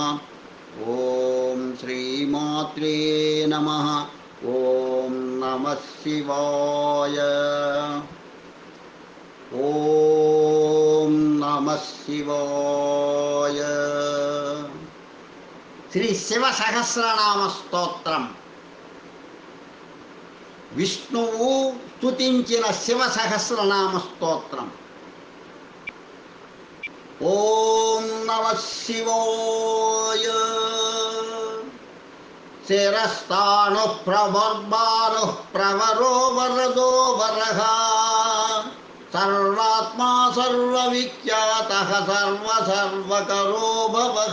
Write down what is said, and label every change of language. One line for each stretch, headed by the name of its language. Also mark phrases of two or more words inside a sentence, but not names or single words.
Sanskrit: ओम श्रीमात्रे नमः। ओम नमः शिवाय। ओम नमः शिवाय। श्री शिव सहस्रनाम స్తోత్రం.
Telugu: విష్ణువు స్తుతించిన శివ సహస్రనామ స్తోత్రం.
Sanskrit: ఓం నమః శివాయ. శిరస్థాణుః ప్రవర్బాణుః ప్రవరో వరదో వరః సర్వాత్మా సర్వవిఖ్యాతః సర్వసర్వకరో భవః.